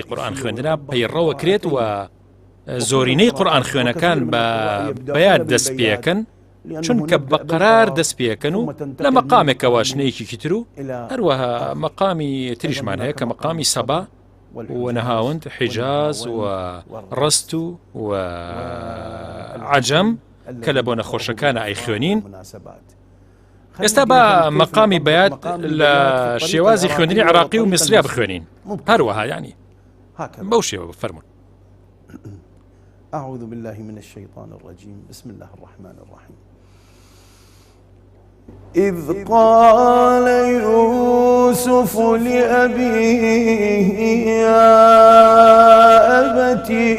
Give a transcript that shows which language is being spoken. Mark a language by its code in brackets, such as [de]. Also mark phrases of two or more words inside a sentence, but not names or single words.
[ckb] قورئان خوێندنە پەیڕەوە کرێت و زۆرینەی قورئان خوێنەکان بە بەیات دەست پێەکەن چونکە بەقەرار دەست پێەکەن و لە مەقامێکەوە شنەیەکی تر و هەروەها مەقامی تریشمان هەیە کە مەقامی سەبا و نەهاوند حیجاز و ڕەست و عەجەم کە لە بۆ نەخۆشەکانە ئەی خوێنین. ئێستا بە مەقامی بەیات لە شێوازی خوێندنی عراقی و میسریا بخوێنین هەروەها یعنی بەو شێوە فەرمون. [ar] أعوذ بالله من الشيطان الرجيم بسم الله الرحمن الرحيم. إذ قال يوسف لأبيه يا أبت